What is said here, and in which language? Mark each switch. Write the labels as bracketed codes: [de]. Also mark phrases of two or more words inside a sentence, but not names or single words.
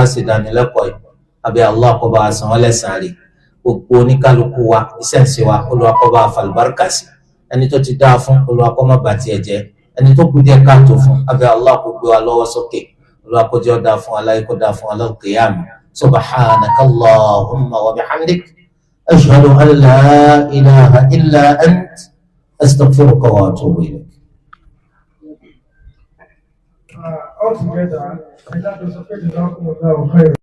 [yo] sí ìdánilẹ́kọ̀ọ́ yìí àbí Allah kó bá wa san wọ́n lẹ́san rẹ̀ gbogbo oníkálukú wa iṣẹ́ ìṣe wa Olúwa kó bá wa fàlùbáríkà sí ẹni tó ti dáa fún Olúwa kó má bà tiẹ̀ jẹ́ ẹni tó kù díẹ̀ káàtó fún àbí Allah kó gbé wa lọ́wọ́ sókè Olúwa kó jẹ́ ó dáa fún aláyé kó dáa fún al-qiyamah [ar] سبحانك اللهم وبحمدك أشهد أن لا إله إلا أنت أستغفرك وأتوب إليك. [en] Altogether, and that is a pretty